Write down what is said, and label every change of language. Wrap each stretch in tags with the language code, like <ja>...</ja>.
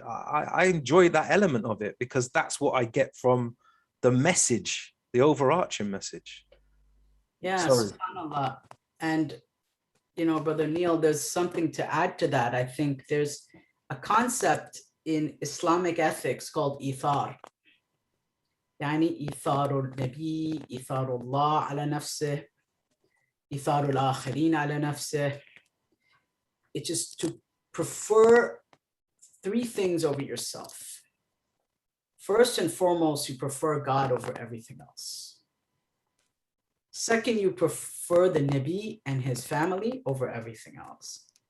<en>I enjoy that element of it because that's what I get from the message, the overarching message. Yeah, Sorry. subhanAllah. And, you know, Brother Neil, there's something to add to that. I think there's a concept in Islamic ethics called ithar.</en> <ar>يعني إيثار النبي إيثار الله على نفسه إيثار الآخرين على نفسه.</ar> <en>It's just to prefer three things over yourself. First and foremost, you prefer God over everything else. Second, you prefer the Nabi and his family over everything else.</en>